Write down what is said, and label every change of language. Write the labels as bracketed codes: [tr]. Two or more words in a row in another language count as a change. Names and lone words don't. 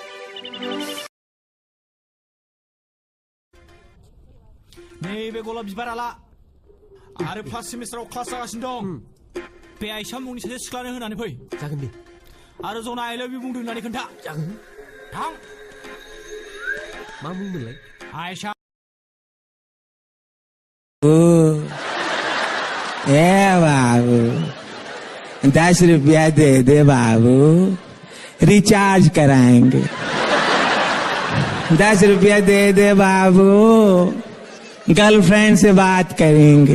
[brx] नैबे गलाब बिबाराला आरो फार्स्ट सेमिस्टाराव क्लास जागासिनो दं बे आइसा मुंनि सासे सिख्लानो होनानै फै जागोन दे आरो जना [en] I love you [brx] बुंदों होननानै खोन्था जागोन थां मा बुंदोंलाय आइसा [hi] ए बाबू 10 रुपया दे दे बाबू रिचार्ज कराएंगे 10 रुपया दे दे बाबू गर्लफ्रेंड से बात करेंगे।